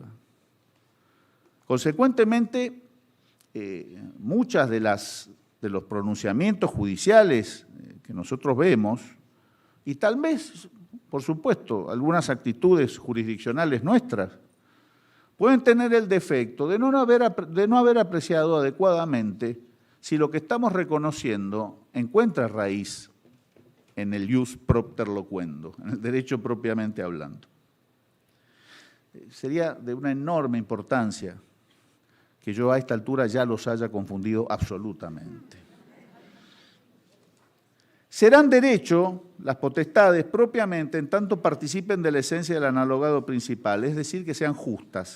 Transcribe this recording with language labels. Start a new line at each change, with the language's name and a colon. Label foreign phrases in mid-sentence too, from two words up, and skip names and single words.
Spanish: Consecuentemente, muchas de los pronunciamientos judiciales que nosotros vemos, y tal vez, por supuesto, algunas actitudes jurisdiccionales nuestras, pueden tener el defecto de no haber apreciado adecuadamente si lo que estamos reconociendo encuentra raíz en el
Latin: ius propter loquendo,
Spanish: en el derecho propiamente hablando. Sería de una enorme importancia que yo a esta altura ya los haya confundido absolutamente. Serán derecho las potestades propiamente en tanto participen de la esencia del analogado principal, es decir, que sean justas.